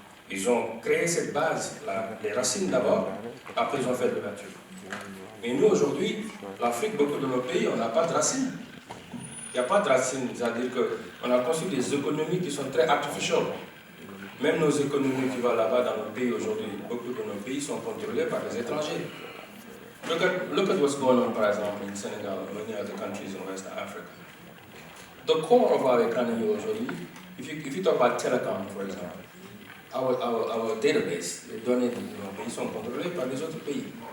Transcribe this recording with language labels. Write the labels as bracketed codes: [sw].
[fr] Ils ont créé cette base, les racines d'abord, après ils ont fait l'ouverture. Mais nous aujourd'hui, l'Afrique, beaucoup de nos pays, on n'a pas de racines. Il n'y a pas de racines, c'est-à-dire qu'on a construit des économies qui sont très artificielles. Même nos économies qui vont là-bas dans nos pays aujourd'hui, beaucoup de nos pays sont contrôlés par les étrangers. [en] Look at what's going on, for example, in Senegal, many other countries in West Africa. The core of our economy aujourd'hui, if you talk about telecom, for example, our database, [fr] les données de nos pays sont contrôlées par les autres pays.